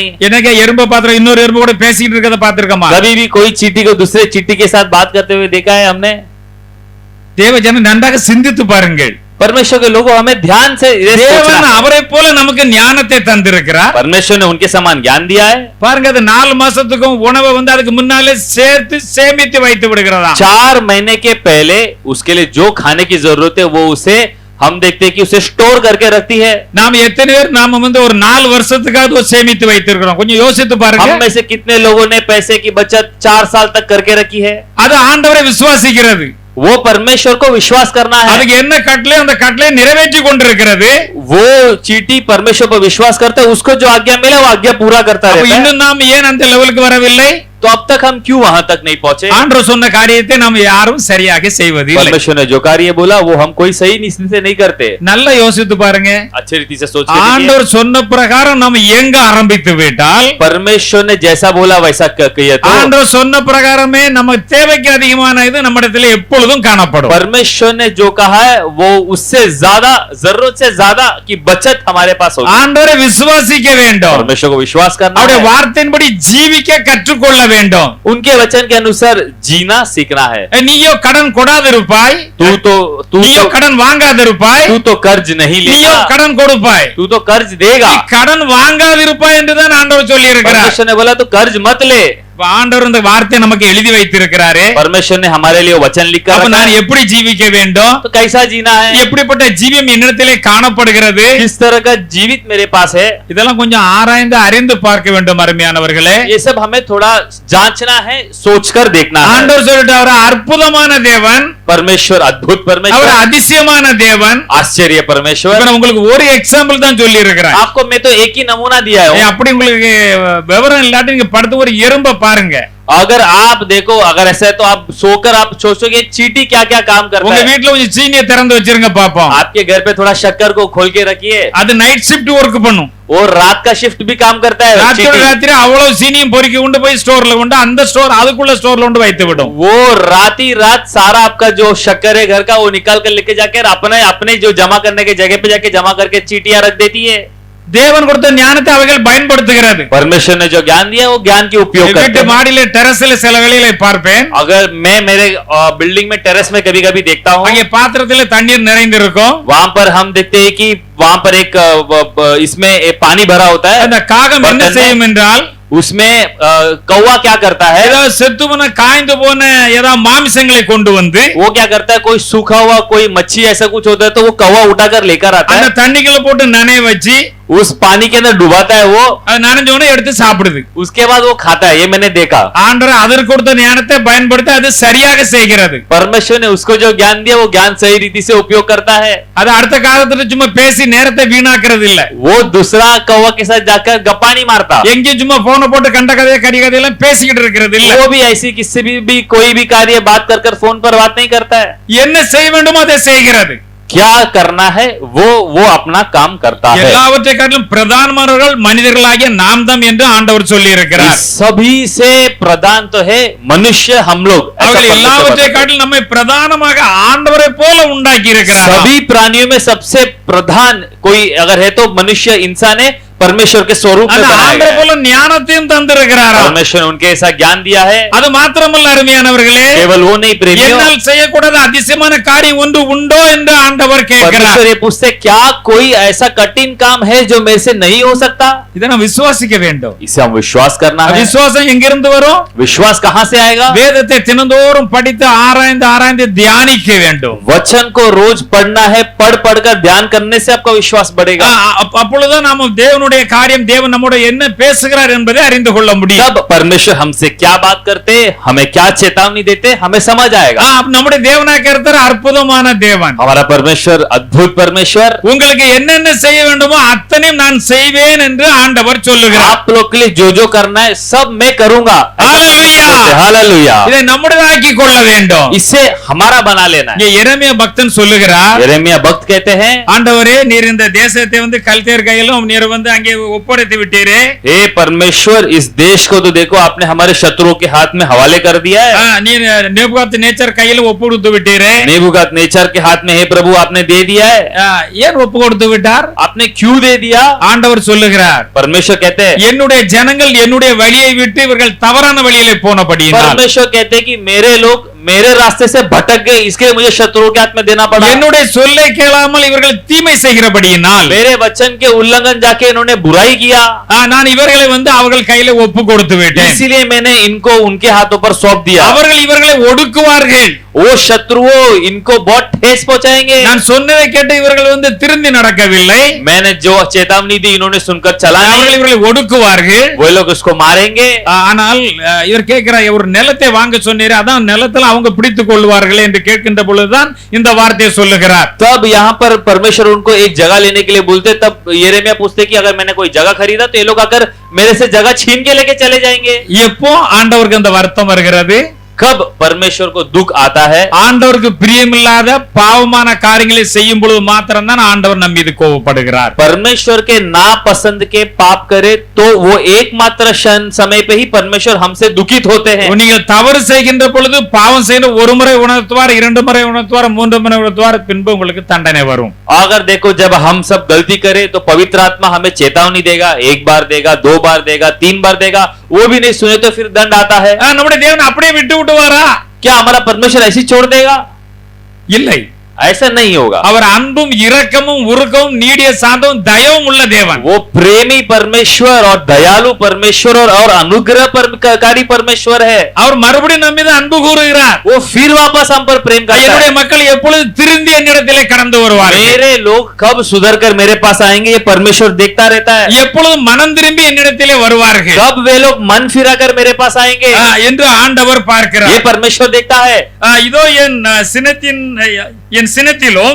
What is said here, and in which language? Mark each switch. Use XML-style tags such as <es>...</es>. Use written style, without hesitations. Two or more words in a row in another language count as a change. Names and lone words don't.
<ta>எனக்கு எறும்பை பாத்திரம் இன்னொரு எறும்பு கூட பேசிட்டு இருக்கத பாத்திருக்கமா?</ta> <hi>कभी भी कोई चींटी को दूसरे चींटी के साथ बात करते हुए देखा है हमने?</hi> <ta>தேவ ஜனம் நன்றாக சிந்தித்து பாருங்கள்.</ta> <hi>परमेश्वर के लोगों हमें ध्यान से ये</hi> <ta>தேவன்</ta> <hi>सोचना है।</hi> <ta>அவரை போல நமக்கு ஞானத்தை தந்திருக்கிறார்.</ta> <hi>परमेश्वर ने उनके समान ज्ञान दिया है।</hi> <ta>பாருங்க, அது 4 மாசத்துக்கும் உணவை அதுக்கு முன்னாலே சேர்த்து சேமித்து வைத்து விடுகிறதா.</ta> <hi>4 महीने के पहले उसके लिए जो खाने की जरूरत है वो उसे हम देखते हैं कि उसे स्टोर करके रखती है।</hi> <ta>நாம எத்தனை பேர் நாம ஒரு 4 வருஷத்துக்காவது சேமித்து வைத்திருக்கிறோம்? கொஞ்சம் யோசித்து பாருங்க.</ta> <hi>हम में से कितने लोगों ने पैसे की बचत 4 साल तक करके रखी है?</hi> <ta>அது ஆண்டவரை விசுவாசிக்கிறது.</ta> <hi>वो परमेश्वर को विश्वास करना है।</hi> <ta>அதுக்கு என்ன கட்டளை, அந்த கட்டளை நிறைவேற்றி கொண்டிருக்கிறது.</ta> <hi>वो चीटी परमेश्वर पर विश्वास करता है, उसको जो आज्ञा मिला वो आज्ञा पूरा करता</hi> <ta>அப்ப</ta> <hi>रहता है।</hi> <ta>இன்னும் நாம் ஏன் அந்த லெவலுக்கு வரவில்லை?</ta> <hi>तो अब तक हम क्यों वहां तक नहीं पहुंचे?</hi> <ta>ஆண்டவர் சொன்ன காரியத்தை நாம் யாரும் சரியாக செய்வதில்லை.</ta> <hi>परमेश्वर ने जो कार्य बोला वो हम कोई सही से नहीं करते।</hi> <ta>நல்லா யோசித்து பாருங்க.</ta> <hi>अच्छे रीति से सोच के देखिए।</hi> <ta>ஆண்டவர் சொன்ன பிரகாரம் நாம் எங்க ஆரம்பித்து விட்டால்,</ta> <hi>परमेश्वर ने जैसा बोला वैसा किया तो</hi> <ta>ஆண்டவர் சொன்ன பிரகாரமே நம்ம தேவைக்கு அதிகமான இது நம்மிடத்தில் எப்பொழுதும் காணப்படும்.</ta> <hi>परमेश्वर ने जो कहा है वो उससे ज्यादा, जरूरत से ज्यादा की बचत हमारे पास होगी।</hi> <ta>ஆண்டவரை விசுவாசிக்க வேண்டும்.</ta> <hi>परमेश्वर को विश्वास करना</hi> <ta>அவருடைய</ta> <hi>है।</hi> <ta>வார்த்தையின்படி ஜீவிக்க கற்றுக்கொள்ள வேண்டும்.</ta> <hi>उनके वचन के अनुसार जीना सीखना है।</hi> <ta>நீயோ கடன் கொடாதிருப்பாய், நீயோ</ta> <hi>तू</hi> <ta>கடன் வாங்காதிருப்பாய்,</ta> <hi>तो कर्ज नहीं</hi> <ta>நீயோ</ta> <hi>लेगा,</hi> <ta>கடன் கொடுப்பாய்.</ta> <hi>तू तो कर्ज देगा।</hi> <ta>கடன் வாங்காதிருப்பாய் என்றுதான் ஆண்டவர் சொல்லி இருக்கிறார்.</ta> <hi>परमेश्वर ने बोला तो कर्ज मत ले।</hi> <ta>ஆண்டவர் இந்த வார்த்தையை நமக்கு எழுதி வைத்திருக்கிறாரே.</ta> <hi>परमेश्वर ने हमारे लिए वचन लिखा</hi> <ta>அப்ப</ta> <hi>रखा</hi> <ta>நான்</ta> <hi>है।</hi> <ta>எப்படி ஜீவிக்க வேண்டும்?</ta> <hi>तो कैसा जीना है?</hi> <ta>எப்படிப்பட்ட ஜீவியம் என்னிடத்திலே காணப்படுகிறது?</ta> <hi>किस तरह का जीवित मेरे पास है?</hi> <ta>இதெல்லாம் கொஞ்சம் ஆராய்ந்து அறிந்து பார்க்க வேண்டும் அருமையானவர்களே.</ta> <hi>ये सब हमें थोड़ा जांचना है, सोचकर देखना है।</hi> <ta>ஆண்டவர் சொல்லிட்டு அவர் அற்புதமான தேவன்,</ta> <hi>परमेश्वर अद्भुत</hi> <ta>அவர்</ta> <hi>परमेश्वर,</hi> <ta>அதிசயமான தேவன்.</ta> <hi>आश्चर्य</hi> <ta>இப்ப</ta> <hi>परमेश्वर।</hi> <ta>நான் உங்களுக்கு ஒரு எக்ஸாம்பிள் தான் சொல்லி இருக்கிறேன்.</ta> <hi>आपको मैं तो एक ही नमूना दिया है।</hi> <ta>அப்படி உங்களுக்கு விவரம் இல்லாட்டி நீங்க படுத்து ஒரு எறும்பை பாருங்க.</ta> <hi>अगर आप देखो, अगर ऐसा है तो आप सोकर आप सोचोगे चींटी क्या क्या काम करता</hi> <ta>உங்க</ta> <hi>है।</hi> <ta>வீட்டுல கொஞ்சம் சீனியை திறந்து வச்சிருங்க பாப்போம்.</ta> <hi>आपके घर पे थोड़ा शक्कर को खोल के रखिए,</hi> <ta>அது</ta> <en>night shift work</en> <ta>பண்ணும்.</ta> <hi>और रात का शिफ्ट भी काम करता है।</hi> <ta>ராத்திரி</ta> <hi>चींटी।</hi> <ta>ராத்திரி அவ்வளவு சீனியும் பொறுக்கி கொண்டு போய் ஸ்டோர்ல கொண்டு அந்த ஸ்டோர் அதுக்குள்ள ஸ்டோர்ல கொண்டு வைத்து விடும்.</ta> <hi>वो राती रात सारा आपका जो शक्कर है घर का वो निकाल कर लेके जाकर अपने अपने जो जमा करने के जगह पे जाके जमा करके चींटियां रख देती है।</hi> <ta>தேவன் கொடுத்த ஞானத்தை அவைகள் பயன்படுத்துகிறது.</ta> <hi>परमेश्वर ने जो ज्ञान दिया वो ज्ञान की उपयोग</hi> <ta>வீட்டு</ta> <hi>करते हैं।</hi> <ta>மாடியில டெரஸ்ல சில வேளையில பார்ப்பேன்.</ta> <hi>अगर मैं मेरे बिल्डिंग में टेरेस में कभी कभी देखता हूँ,</hi> <ta>அங்கே பாத்திரத்துல தண்ணீர் நிறைந்திருக்கும்.</ta> <hi>वहां पर हम देखते हैं कि वहां पर एक इसमें पानी भरा होता है।</hi> <ta>அந்த காகம் என்ன</ta> <hi>बर्तन में।</hi> <ta>செய்யும் என்றால்,</ta> <hi>उसमें कौवा क्या करता है?</hi> <ta>ஏதாவது செத்து போன காய்ந்து போன ஏதாவது மாமிசங்களை கொண்டு வந்து</ta> <hi>वो क्या करता है? कोई सूखा हुआ कोई मच्छी ऐसा कुछ होता है तो वो कौवा उठाकर लेकर आता</hi> <ta>அந்த</ta> <hi>है,</hi> <ta>தண்ணிக்குள்ள போட்டு நனைய வச்சு</ta> <hi>उस पानी के अंदर डुबाता है वो,</hi> <ta>அது நனைஞ்ச உடனே எடுத்து சாப்பிடுது.</ta> <hi>उसके बाद वो खाता है। ये मैंने देखा।</hi> <ta>ஆண்டவர் அதற்கு கொடுத்த ஞானத்தை பயன்படுத்தி அது சரியாக செய்கிறது.</ta> <hi>परमेश्वर ने उसको जो ज्ञान दिया वो ज्ञान सही रीति से उपयोग करता है।</hi> <ta>அது அடுத்த காலத்துல சும்மா பேசி நேரத்தை வீணாக்குறது இல்ல.</ta> <hi>वो दूसरा कौवा के साथ जाकर गप्पा नहीं मारता,</hi> <ta>எங்கேயும் சும்மா போன போட்டு கண்ட கதையை கடி கதையெல்லாம் பேசிக்கிட்டு இருக்கிறது இல்ல.</ta> <hi>वो भी ऐसी किससे भी कोई भी कार्य बात कर फोन पर बात नहीं करता है।</hi> <ta>என்ன செய்ய வேண்டுமோ அதை செய்கிறது.</ta> <hi>क्या करना है वो अपना काम करता है।</hi> <ta>எல்லாவற்றை காட்டிலும் பிரதானமானவர்கள் மனிதர்களாகிய நாம் தான் என்று ஆண்டவர் சொல்லி இருக்கிறார்.</ta> <hi>इस सभी से प्रधान तो है मनुष्य, हम लोग। ऐसा</hi> <ta>அவர்கள்</ta> <hi>परमेश्वर</hi> <ta>எல்லாவற்றை</ta> <hi>बताता है।</hi> <ta>காட்டிலும் நம்மை பிரதானமாக ஆண்டவரை போல உண்டாக்கி இருக்கிறார்.</ta> <hi>सभी प्राणियों में सबसे प्रधान कोई अगर है तो मनुष्य, इंसान है। परमेश्वर के स्वरूप में</hi> <ta>அந்த</ta> <hi>बनाया</hi> <ta>ஆண்டவர்</ta> <hi>गया है।</hi> <ta>போல ஞானத்தையும் தந்திருக்கிறார்.</ta> <hi>परमेश्वर ने उनके ऐसा ज्ञान दिया है।</hi> <ta>அது மாத்திரமல்ல அருமையானவர்களே,</ta> <hi>केवल वो नहीं प्रेमियों,</hi> <ta>என்னால் செய்யக்கூடாத அதிசயமான காரியம் ஒன்று உண்டோ என்று ஆண்டவர் கேட்கிறார்.</ta> <hi>परमेश्वर ये पूछते क्या कोई ऐसा कठिन काम है जो मेरे से नहीं हो सकता?</hi> <ta>இதை நாம் விசுவாசிக்க வேண்டும்.</ta> <hi>इसे हम विश्वास करना है।</hi> <ta>விசுவாசம் எங்கிருந்து வரும்?</ta> <hi>विश्वास कहाँ से आएगा?</hi> <ta>வேதத்தை தினந்தோறும் படித்து ஆராய்ந்து ஆராய்ந்து தியானிக்க வேண்டும்.</ta> <hi>वचन को रोज पढ़ना है, पढ़ पढ़कर ध्यान करने से आपका विश्वास बढ़ेगा।</hi> <ta>அப்பொழுதுதான் நாம தேவனுடைய காரியம், தேவன் நம்மோட என்ன பேசுகிறார் என்பதை அறிந்து கொள்ள முடியும்.</ta> <hi>तब परमेश्वर हमसे क्या बात करते, हमें क्या चेतावनी देते, हमें समझ आएगा।</hi> <ta>நம்முடைய தேவனாக இருக்கிற அற்புதமான தேவன்,</ta> <hi>हमारा परमेश्वर अद्भुत परमेश्वर,</hi> <ta>உங்களுக்கு என்னென்ன செய்ய வேண்டுமோ அத்தனையும் நான் செய்வேன் என்று ஆண்டவர் சொல்லுகிறார்.</ta> <hi>आप लोग के लिए जो जो करना है सब मैं करूंगा।</hi> <ta>ஹalleluya.</ta> <hi>हालेलुया।</hi> <ta>இதை நம்முடையதாக்கி கொள்ள வேண்டும்.</ta> <hi>इसे हमारा बना लेना है।</hi> <ta>இங்கே எரேமியா பக்தன் சொல்லுகிறார்,</ta> <hi>यिर्मयाह भक्त कहते हैं,</hi> <ta>ஆண்டவரே நீர் இந்த தேசத்தை கல்தேயர் கையிலும் நீர் அங்கே ஒப்படைத்து விட்டீரே.</ta> <hi>हे परमेश्वर, इस देश को तो देखो आपने हमारे शत्रुओं के हाथ में हवाले कर दिया है।</hi> <ta>நீர் நேபுகாத்நேச்சர் கையில ஒப்பு கொடுத்து விட்டீரே.</ta> <hi>नेबूकदनेस्सर के हाथ में हे प्रभु आपने दे दिया है।</hi> <ta>ஏன் ஒப்பு கொடுத்து விட்டார்?</ta> <hi>आपने क्यों दे दिया?</hi> <ta>ஆண்டவர் சொல்லுகிறார்,</ta> <hi>परमेश्वर कहते हैं,</hi> <ta>என்னுடைய ஜனங்கள் என்னுடைய வழியை விட்டு இவர்கள் தவறான வழியிலே போனபடியினால்,</ta> <hi>परमेश्वर कहते हैं कि मेरे लोग मेरे रास्ते से भटक गए, इसके लिए मुझे शत्रुओं के हाथ में देना पड़ा।</hi> <ta>என்னுடைய சொல்லை கேளாமல் இவர்கள் தீமை செய்கிறபடியினால்</ta> <hi>मेरे वचन के उल्लंघन जाके इन्होंने बुराई किया,</hi> <ta>நான் இவர்களை அவர்கள் கையில ஒப்பு கொடுத்து விட்டேன்.</ta> <hi>इसीलिए मैंने इनको उनके हाथों पर सौंप दिया।</hi> <ta>அவர்கள் இவர்களை ஒடுக்குவார்கள்.</ta> <hi>वो शत्रुओं इनको बहुत ठेस पहुंचाएंगे।</hi> <ta>நான் சொன்னதை கேட்டு இவர்கள் திருந்தி நடக்கவில்லை.</ta> <hi>मैंने जो चेतावनी दी इन्होंने सुनकर चला नहीं।</hi> <ta>அவர்கள் இவர்களை ஒடுக்குவார்கள்.</ta> <hi>वो लोग उसको मारेंगे।</hi> <ta>ஆனால் இவர் கேட்கிறார், ஒரு நிலத்தை வாங்க சொன்னீரே, அதான் நிலத்துல அவங்க பிடித்துக் கொள்வார்கள் என்று கேட்கின்ற பொழுதுதான் இந்த வார்த்தையை சொல்லுகிறார்.</ta> <hi>तब यहाँ पर परमेश्वर उनको एक जगह लेने के लिए बोलते, तब यिर्मयाह पूछते कि अगर मैंने कोई जगह खरीदा तो ये लोग आकर मेरे से जगह छीन के लेके चले जाएंगे।</hi> <ta>எப்போ ஆண்டவருக்கு அந்த வருத்தம் வருகிறது?</ta> <hi>कब परमेश्वर को दुख आता है?</hi> <ta>ஆண்டவருக்கு பிரியமில்லாத பாவமான காரியங்களை செய்யும் பொழுது மாத்திரம் தான் ஆண்டவர் நம் மீது கோபப்படுகிறார்.</ta> <hi>परमेश्वर के नापसंद के पाप करे तो वो एकमात्र क्षण समय पे ही परमेश्वर हमसे दुखित होते हैं।</hi> <ta>நீங்கள் தவறு செய்கின்ற பொழுது பாவம் செய்ய ஒரு முறை உணர்த்துவார், இரண்டு முறை உணர்த்துவார், மூன்று முறை உணர்த்துவார், பின்பு உங்களுக்கு தண்டனை வரும்.</ta> <hi>अगर देखो जब हम सब गलती करें तो पवित्र आत्मा हमें चेतावनी देगा, एक बार देगा, दो बार देगा, तीन बार देगा, वो भी नहीं सुने तो फिर दंड आता है।</hi> <ta>நம்முடைய தேவன் அப்படியே விட்டு விடுவாரா?</ta> <hi>क्या हमारा परमेश्वर ऐसी छोड़ देगा?</hi> <ta>இல்லை,</ta> <hi>ऐसा नहीं होगा।</hi> <ta>அவர் அன்பும் இரக்கமும் உருக்கமும் நீடிய சாந்தமும் தயவும் உள்ள தேவன்.</ta> <hi>वो प्रेमी परमेश्वर और दयालु परमेश्वर और अनुग्रहकारी परमेश्वर है।</hi> <ta>அவர் மறுபடியும் நம்ம மீது அன்பு கூறுகிறார்.</ta> <hi>वो फिर वापस हम पर प्रेम करता</hi> <ta>என்னுடைய</ta> <hi>है।</hi> <ta>மக்கள் எப்பொழுது திருந்தி என்னிடத்திலே கடந்து வருவார்கள்?</ta> <hi>मेरे लोग कब सुधर कर मेरे पास आएंगे, ये परमेश्वर देखता रहता है।</hi> <ta>எப்பொழுது மனம் திரும்பி என்னிடத்திலே வருவார்கள்?</ta> <hi>कब वे लोग मन फिरा कर मेरे पास आएंगे,</hi> <ta>என்று ஆண்டவர் பார்க்கிறார்.</ta> <hi>ये परमेश्वर देखता है।</hi> <ta>இதோ என் சினத்திலும்</ta>